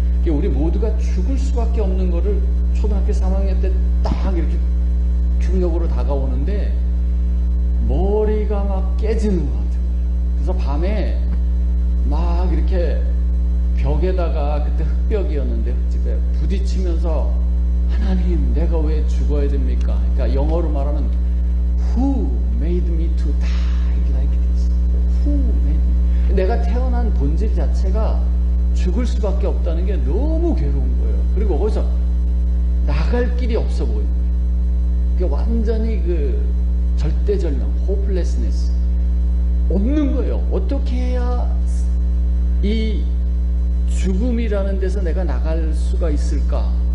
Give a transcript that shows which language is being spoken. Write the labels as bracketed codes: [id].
[ko] 우리 모두가 죽을 수밖에 없는 거를 초등학교 3학년 때 딱 이렇게 충격으로 다가오는데 머리가 막 깨지는 것 같은 거예요. 그래서 밤에 막 이렇게 벽에다가, 그때 흙벽이었는데 흙집에 부딪히면서 하나님, 내가 왜 죽어야 됩니까? 그러니까 영어로 말하면 [en] Who made me to die like this? Who made me? [ko] 내가 태어난 본질 자체가 죽을 수밖에 없다는 게 너무 괴로운 거예요. 그리고 거기서 나갈 길이 없어 보이는 거예요. 그러니까 완전히 그 절대절명, hopelessness, 없는 거예요. 어떻게 해야 이 죽음이라는 데서 내가 나갈 수가 있을까?